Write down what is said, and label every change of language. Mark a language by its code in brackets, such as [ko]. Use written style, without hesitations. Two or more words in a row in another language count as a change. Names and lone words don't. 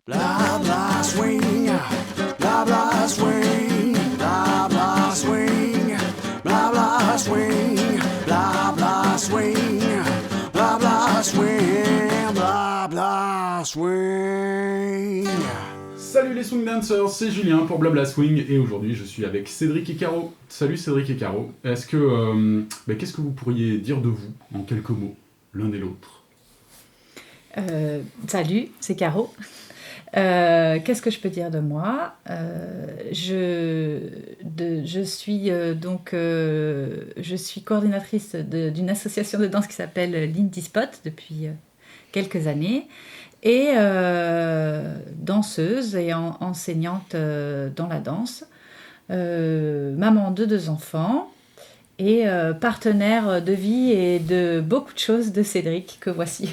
[fr] Blah blah swing, blah blah swing, blah blah swing, blah blah swing, blah blah swing, blah blah swing, blah blah swing. Salut les Swing Dancers, c'est Julien pour Blabla Swing et aujourd'hui je suis avec Cédric et Caro. Salut Cédric et Caro. Qu'est-ce que vous pourriez dire de vous en quelques mots, l'un et l'autre? Salut, c'est Caro. Qu'est-ce que je peux dire de moi? Je suis coordinatrice d'une association de danse qui s'appelle l'Indie Spot depuis quelques années et danseuse et enseignante dans la danse, maman de 2 enfants et partenaire de vie et de beaucoup de choses de Cédric que voici.